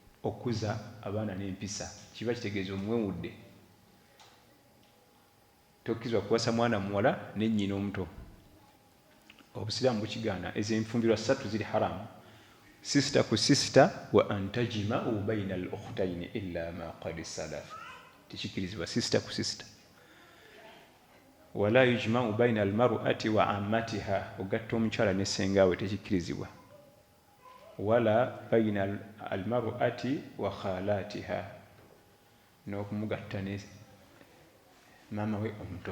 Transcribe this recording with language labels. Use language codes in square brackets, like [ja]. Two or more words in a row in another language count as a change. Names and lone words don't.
[lg] okuza abaana n'empisa kiba kitegeeza omwewudde. Tokkizibwa kuwasa mwana muwala ne nnyina omuto. Obusiraamu bukigaana. Ezo enfumbirwa 3 ziri haramu: sister ku sister [ar] وأن تجمعوا بين الأختين إلا ما قد سلف. [lg] Tekikirizibwa sister ku sister. [ar] ولا يجمع بين المرأة وعمتها, [lg] ogatta omukyala ne ssengawe tekikirizibwa. [ar] ولا بين المرأة وخالتها, [lg] n'okumugatta ne maama we omuto.